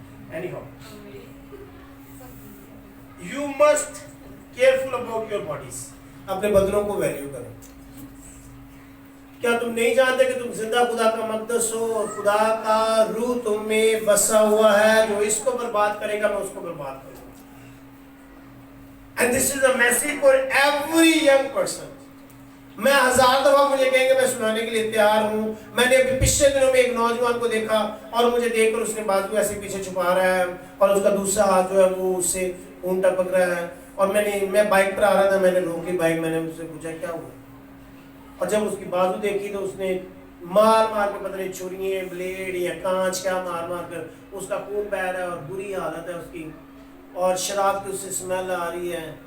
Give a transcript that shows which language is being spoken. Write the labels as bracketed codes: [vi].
[en] Anyhow you must careful about your bodies. [ur] اپنے بدنوں کو value کرو. کیا تم نہیں جانتے کہ تم زندہ خدا کا مقدس ہو اور خدا کا روح تم میں بسا ہوا ہے؟ جو اس کو برباد کرے گا میں اس کو برباد کروں گا. [en] And this is a message for every young person. [ur] میں 1000 دفعہ مجھے کہیں گے میں سنانے کے لیے تیار ہوں. میں نے ابھی پچھلے دنوں میں ایک نوجوان کو دیکھا اور مجھے دیکھ کر اس نے بازو ایسے پیچھے چھپا رہا ہے اور اس کا دوسرا ہاتھ جو ہے وہ اس سے اونٹا پک رہا ہے. اور میں بائک پر آ رہا تھا، میں نے روکی بائک، میں نے اس سے پوچھا کیا ہوا، اور جب اس کی بازو دیکھی تو اس نے مار مار کے پتہ نہیں چھریاں بلیڈ یا کانچ کیا مار مار کر اس کا خون بہہ رہا ہے اور بری حالت ہے اس کی، اور شراب کی اس سے اسمیل آ رہی ہے.